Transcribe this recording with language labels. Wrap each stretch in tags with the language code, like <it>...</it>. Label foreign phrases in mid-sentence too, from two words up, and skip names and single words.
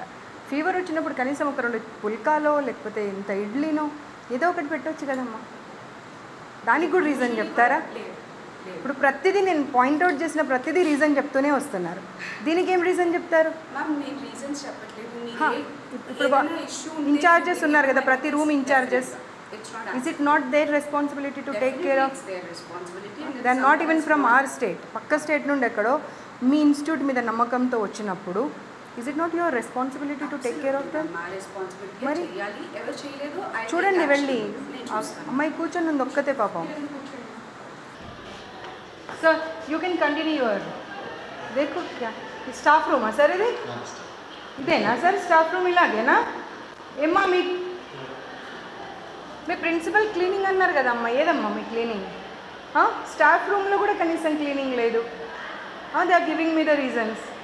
<te>ఫీవర్ వచ్చినప్పుడు కనీసం ఒక 2 పుల్కాలో లేకపోతే ఇంత ఇడ్లీనో ఏదో ఒకటి పెట్టవచ్చు కదమ్మా. దానికి కూడా రీజన్ చెప్తారా? ఇప్పుడు ప్రతిదీ నేను పాయింట్అవుట్ చేసిన ప్రతిదీ రీజన్ చెప్తూనే వస్తున్నారు. దీనికి ఏం రీజన్ చెప్తారు? మ్యామ్ నేను రీజన్స్ చెప్పట్లేదు. ఇప్పుడు ఇన్ఛార్జెస్ ఉన్నారు కదా, ప్రతి రూమ్ ఇన్ఛార్జెస్</te> <en>It's not Is it not their responsibility to take care of? It's their responsibility. And They are not even from our state.</en> <te>పక్క స్టేట్ నుండి ఎక్కడో మీ ఇన్స్టిట్యూట్ మీద నమ్మకంతో వచ్చినప్పుడు</te> <en>is it not your responsibility to take care of them?</en> <te>మా రెస్పాన్సిబిలిటీ మరి చేయాలి. ఎవరు చేయలేదు చూడండి వెళ్ళి అమ్మాయి కూర్చొని ఉంది ఒక్కతే పాపం.</te> <en>sir you can continue your</en> <hi>देखो क्या</hi> <te>స్టాఫ్ రూమా సార్ ఇది ఇదేనా సార్ స్టాఫ్ రూమ్ ఇలాగేనా ఏమ్మా మీ ప్రిన్సిపల్ క్లీనింగ్ అన్నారు కదమ్మా ఏదమ్మా మీ క్లీనింగ్ స్టాఫ్ రూమ్లో కూడా కనీసం క్లీనింగ్ లేదు</te> <en>they are giving me the reasons</en>